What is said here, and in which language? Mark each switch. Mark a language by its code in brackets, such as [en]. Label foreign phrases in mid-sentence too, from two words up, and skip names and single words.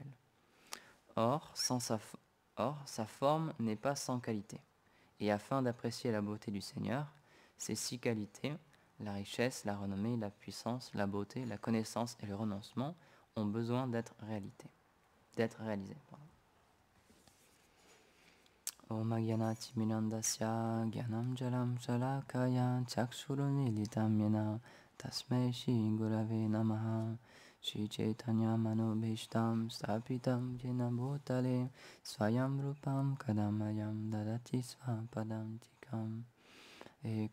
[fr] Or, sa forme n'est pas sans qualité. Et afin d'apprécier la beauté du Seigneur, ces 6 qualités, la richesse, la renommée, la puissance, la beauté, la connaissance et le renoncement, ont besoin d'être réalisés. [sa] ॐ अज्ञानति मिनान्दस्य ज्ञानम् जलम् शलाकया चक्षुरुन्मीलितम् येन तस्मै श्री गुरवे नमः श्री चैतन्य मनोभीष्टम् स्थापितम् येन भूतले स्वयम् रूपम् कदमयम् ददाति स्वपदम् तिकम् हे